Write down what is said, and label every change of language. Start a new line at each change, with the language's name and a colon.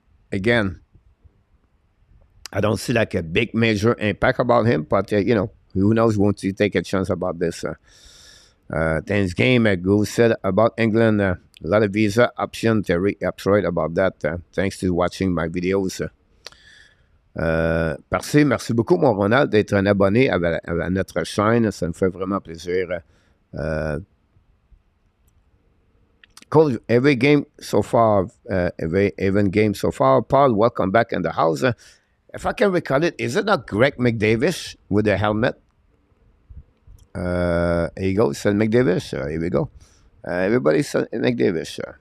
English: Again, I don't see like a big major impact about him, but you know, who knows? Won't you take a chance about this? Thanks game Goose said about England. A lot of visa option. Terry, absolutely about that. Thanks to watching my videos.
French: Merci beaucoup, mon Ronald, d'être un abonné à notre chaîne. Ça me fait vraiment plaisir.
English: Coach, every game so far, every even game so far. Paul, welcome back in the house. If I can recall it, is it not Greg McDavis with the helmet? Here you go, said McDavis. Here we go. Everybody said McDavis.